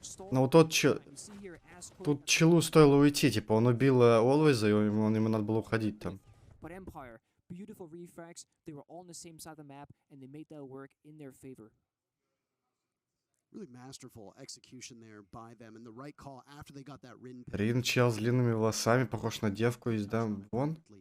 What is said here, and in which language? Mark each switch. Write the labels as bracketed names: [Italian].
[Russian] Но вот тут челу стоило уйти, типа он убил Олвейза, и ему надо было уходить там. [English] But Empire, beautiful refrags, they were all on the same side of the map, and they made that work in their favor. Really masterful execution there by them, and the right call after they got that Rin. [Russian] Рин чел с длинными волосами, похож на девку из Вон.